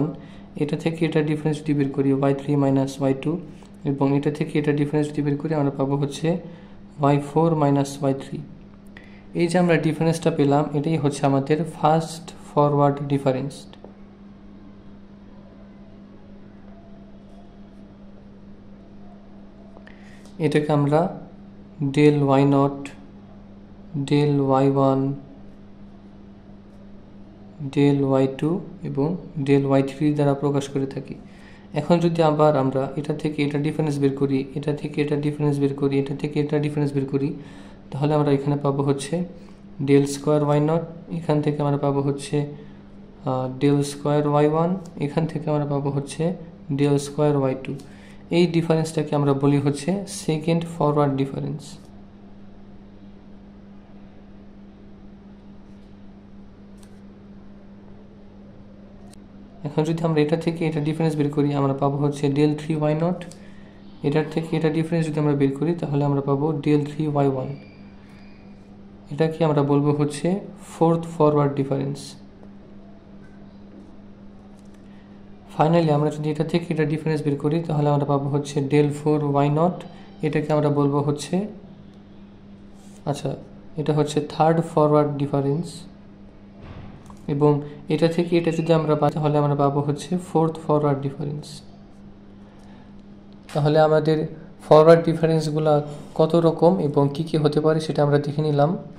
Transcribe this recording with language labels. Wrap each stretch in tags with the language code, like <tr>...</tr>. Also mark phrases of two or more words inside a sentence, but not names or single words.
<bn>এটা থেকে এটার ডিফারেন্স যদি বের করি y3 মাইনাস y2, এবং এটা থেকে এটার ডিফারেন্স যদি বের করি আমরা পাবো হচ্ছে y4 মাইনাস y3। এই যে আমরা ডিফারেন্সটা পেলাম, এটাই হচ্ছে আমাদের</bn> <en>first forward difference.</en> <bn>এটাকে আমরা del y0, del y1, del y2 এবং del y3 দ্বারা প্রকাশ করে থাকি। এখন যদি আবার আমরা এটা থেকে এটা ডিফারেন্স বের করি, এটা থেকে এটা ডিফারেন্স বের করি, এটা থেকে এটা ডিফারেন্স বের করি, তাহলে আমরা এখানে পাবো হচ্ছে</bn> <en>del square</en> <bn>y0, এখান থেকে আমরা পাবো হচ্ছে</bn> <en>del square</en> <bn>y1, এখান থেকে আমরা পাবো হচ্ছে</bn> <en>del square</en> <bn>y2। এই ডিফারেন্সটাকে আমরা বলি হচ্ছে</bn> <en>second forward difference.</en> <bn>এখন যদি আমরা এটা থেকে এটা ডিফারেন্স বের করি, আমরা পাবো হচ্ছে del 3y0। এটার থেকে এটা ডিফারেন্স যদি আমরা বের করি, তাহলে আমরা পাবো del 3y1। এটাকে আমরা বলবো হচ্ছে</bn> <en>fourth forward difference.</en> <bn>ফাইনালি আমরা যদি এটা থেকে এটা ডিফারেন্স বের করি, তাহলে আমরা পাবো হচ্ছে del 4y0। এটাকে আমরা বলবো হচ্ছে এটা হচ্ছে</bn> <en>third forward difference.</en> <bn>এবং এটা থেকে এটা যদি আমরা পাই, তাহলে আমরা পাবো হচ্ছে</bn> <en>fourth forward difference.</en> <bn>তাহলে আমাদের</bn> <en>forward differenceগুলো</en> <bn>কত রকম এবং কি কি হতে পারে সেটা আমরা দেখে নিলাম।</bn>